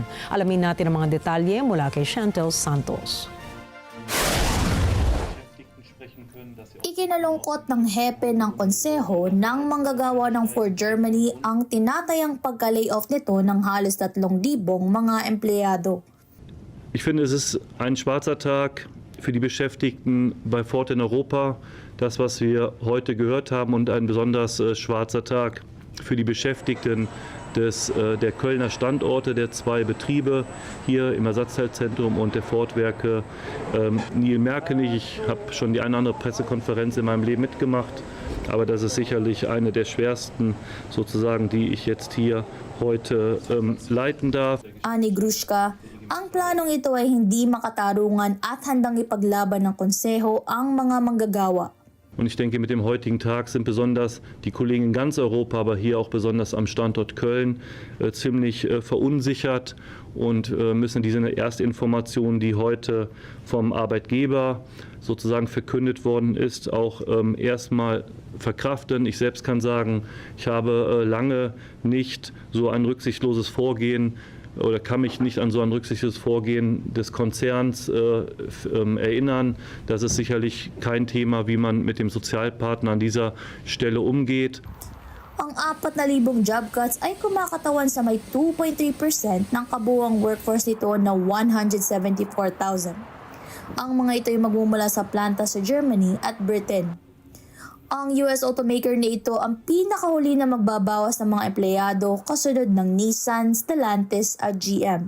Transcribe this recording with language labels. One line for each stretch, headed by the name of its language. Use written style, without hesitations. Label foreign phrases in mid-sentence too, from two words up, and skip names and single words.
Filipino: Alamin natin ang mga detalye mula kay Chantel Santos. Ikinalungkot ng hepe ng konseho ng manggagawa ng Ford Germany ang tinatayang pagka-layoff nito ng halos 3,000 mga empleyado.
German: Ich finde, es ist ein schwarzer Tag für die Beschäftigten bei Ford in Europa, das, was wir heute gehört haben, und ein besonders schwarzer Tag für die Beschäftigten der Kölner Standorte, der 2 Betriebe hier im Ersatzteilzentrum und der Ford-Werke Nil-Merkenich. Ich habe schon die eine oder andere Pressekonferenz in meinem Leben mitgemacht, aber das ist sicherlich eine der schwersten, sozusagen, die ich jetzt hier heute leiten darf.
Filipino: Ani Grushka, ang planong ito ay hindi makatarungan at handang ipaglaban ng konseho ang mga manggagawa.
German: Und ich denke, mit dem heutigen Tag sind besonders die Kollegen in ganz Europa, aber hier auch besonders am Standort Köln, ziemlich verunsichert und müssen diese Erstinformation, die heute vom Arbeitgeber sozusagen verkündet worden ist, auch erstmal verkraften. Ich selbst kann sagen, ich habe lange nicht so ein rücksichtsloses Vorgehen oder kann mich nicht an so ein rücksichtsloses Vorgehen des Konzerns erinnern. Das ist sicherlich kein Thema, wie man mit dem Sozialpartner an dieser Stelle umgeht.
Filipino: Ang 4,000
English: job cuts
Filipino: ay kumakatawan sa may 2.3% ng kabuuang workforce nito na 174,000. Ang mga ito ay magmumula sa planta sa Germany at Britain. Ang US automaker na ito ang pinakahuli na magbabawas ng mga empleyado kasunod ng Nissan, Stellantis at GM.